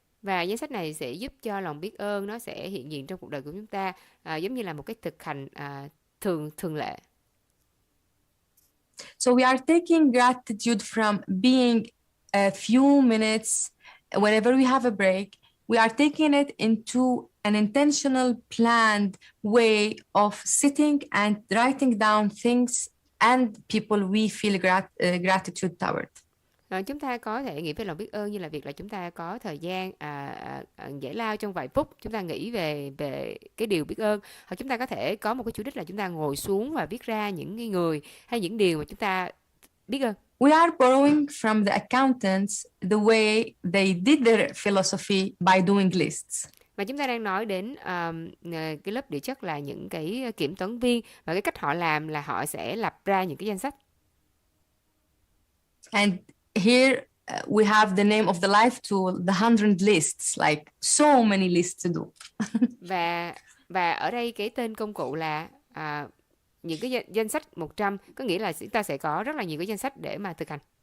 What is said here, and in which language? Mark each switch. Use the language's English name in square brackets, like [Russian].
[Vietnamese] Và danh sách này sẽ giúp cho lòng biết ơn nó sẽ hiện diện trong cuộc đời của chúng ta, giống như là một cái thực hành thường lệ. [English] So we are taking gratitude from being a few minutes whenever we have a break. We are taking it into an intentional, planned way of sitting and writing down things and people we feel gratitude toward. [Vietnamese] Chúng ta có thể nghĩ về lòng biết ơn như là việc là chúng ta có thời gian giải lao trong vài phút, chúng ta nghĩ về về cái điều biết ơn, hoặc chúng ta có thể có một cái chủ đích là chúng ta ngồi xuống và viết ra những cái người hay những điều mà chúng ta biết ơn. [English] We are borrowing from the accountants the way they did their philosophy by doing lists. [Vietnamese] Và chúng ta đang nói đến cái lớp địa chất là những cái kiểm toán viên, và cái cách họ làm là họ sẽ lập ra những cái danh sách. [English] And here we have the name of the life tool, the 100 lists, like so many lists to do. [Vietnamese] và ở đây cái tên công cụ là những cái danh sách 100, có nghĩa là chúng ta sẽ có rất là nhiều cái danh sách để mà thực hành.